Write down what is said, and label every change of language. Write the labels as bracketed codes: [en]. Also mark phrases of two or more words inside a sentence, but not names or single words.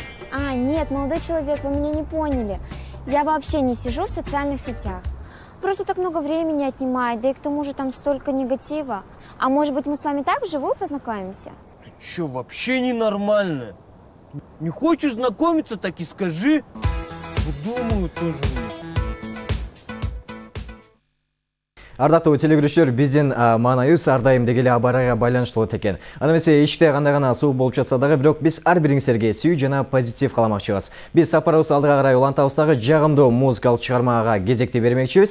[ru] Нет, молодой человек, вы меня не поняли. Я вообще не сижу в социальных сетях. Просто так много времени отнимает, да и к тому же там столько негатива. А может быть, мы с вами так вживую познакомимся? Ты что, вообще ненормально? Не хочешь знакомиться, так и скажи. Думаю тоже. [ky] Ардактуу телегөрүүчүлөр, биздин маанайыбыз ар дайым дегеле абарага байланыштуу болот экен. Аны эмесе эшикте кандай гана суук болуп жатса дагы, бирок биз ар бириңиздерге сүйүү жана позитив кааламакчыбыз. Биз сапарыбыз алдыга карай улантабыз дагы, жагымдуу музыкалык чыгармага кезекти бермекчибиз.